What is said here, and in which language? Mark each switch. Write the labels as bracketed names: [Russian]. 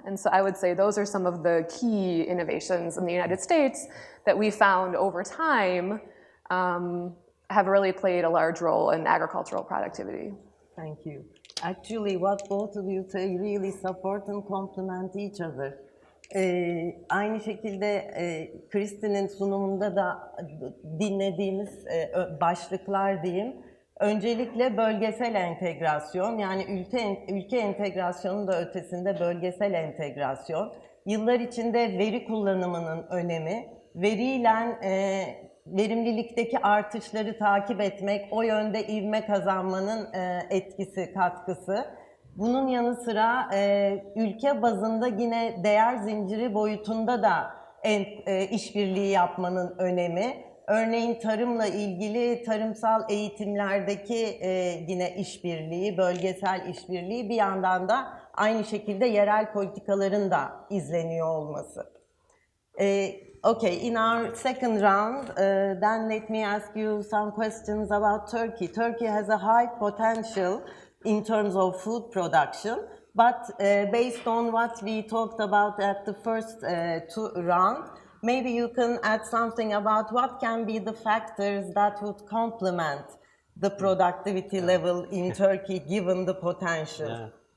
[English] And so I would say those are some of the key innovations in the United States that we found over time have really played a large role in agricultural productivity. Thank you. Actually, what both of you say really support and complement each other. [Turkish] Aynı şekilde Kristin'in sunumunda da dinlediğimiz başlıklar diyeyim. Öncelikle bölgesel entegrasyon, yani ülke entegrasyonun da ötesinde bölgesel entegrasyon. Yıllar içinde veri kullanımının önemi, veriyle verimlilikteki artışları takip etmek, o yönde ivme kazanmanın etkisi, katkısı. Bunun yanı sıra ülke bazında yine değer zinciri boyutunda da işbirliği yapmanın önemi. Örneğin tarımla ilgili tarımsal eğitimlerdeki yine işbirliği, bölgesel işbirliği, bir yandan da aynı şekilde yerel politikaların da izleniyor olması. [English] Okay, in our second round, then let me ask you some questions about Turkey. Turkey has a high potential in terms of food production, but based on what we talked about at the first two rounds, maybe you can add something about what can be the factors that would complement the productivity level in Turkey given the potential.